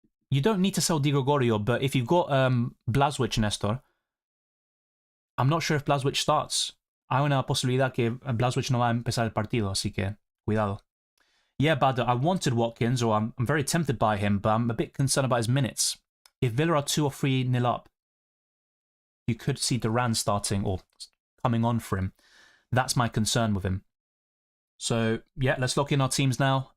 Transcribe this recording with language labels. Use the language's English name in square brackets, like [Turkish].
[English] You don't need to sell Di Gregorio, but if you've got Blažević, Nestor, I'm not sure if Blažević starts. [Spanish] Hay una posibilidad que Blažević no va a empezar el partido, así que cuidado. [English] Yeah, Bader, I wanted Watkins, or I'm very tempted by him, but I'm a bit concerned about his minutes. If Villa are 2 or 3-0 up, you could see Duran starting or coming on for him. That's my concern with him. So, yeah, let's lock in our teams now.